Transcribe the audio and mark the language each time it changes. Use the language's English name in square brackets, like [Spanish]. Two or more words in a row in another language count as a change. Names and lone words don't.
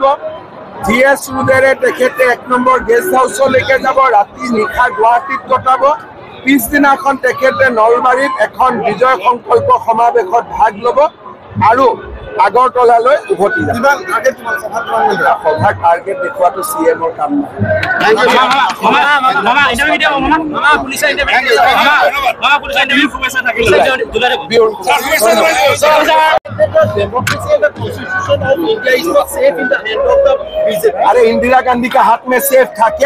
[Assamese] GS ৰোডেৰে তেখেতে 1 নম্বৰ গেষ্ট হাউচলৈকে যাব, ৰাতি নিশা গুৱাহাটীত কটাব। পিছদিনাখন তেখেতে নলবাৰীত এখন বিজয় সংকল্প সমাৱেশত ভাগ ল'ব আৰু আগৰতলালৈ উভতি যাব। সভাৰ টাৰ্গেট দেখুৱাটো CMৰ কাম [Hindi] अरे इंदिरा गांधी का हाथ में सेफ था क्या?